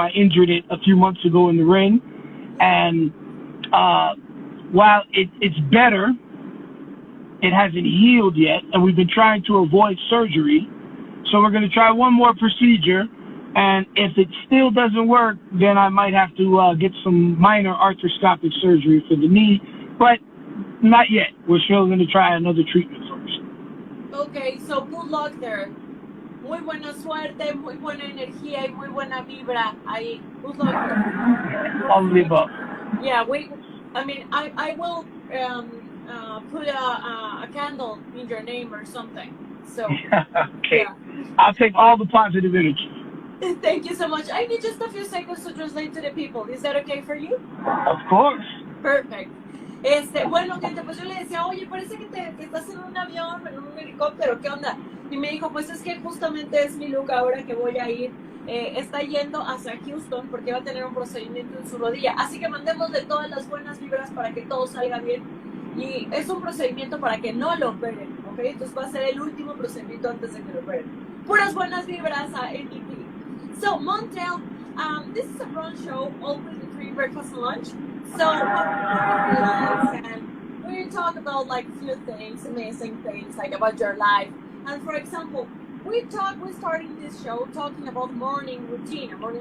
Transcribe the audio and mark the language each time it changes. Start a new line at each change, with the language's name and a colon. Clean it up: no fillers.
English: I injured it a few months ago in the ring, and while it's better, it hasn't healed yet, and we've been trying to avoid surgery. So we're going to try one more procedure, and if it still doesn't work, then I might have to get some minor arthroscopic surgery for the knee, but not yet. We're still going to try another treatment first. Okay, so good luck there.
Spanish: Muy buena suerte, muy buena energía y muy buena vibra ahí.
English: Good luck there. All of the above. Yeah, I will put a candle in your name or something. So okay, yeah. I'll take all the positive energy. Thank you so much. I need just a few seconds to translate to the people. Is that okay for you? Of course. Perfect.
Spanish: Bueno, gente, pues yo le decía, oye, parece que estás en un avión, en un helicóptero, ¿qué onda? Y me dijo, pues es que justamente es mi look ahora que voy a ir. Está yendo hacia Houston porque va a tener un procedimiento en su rodilla. Así que mandémosle todas las buenas vibras para que todo salga bien. Y es un procedimiento para que no lo operen, ¿ok? Entonces va a ser el último procedimiento antes de que lo operen. Puras buenas vibras a MVP.
English: So, Montel, this is a brunch show, always between breakfast and lunch. So, we're relax and we're going to talk about like a few things, amazing things, like about your life. And for example, we're starting this show talking about morning routine.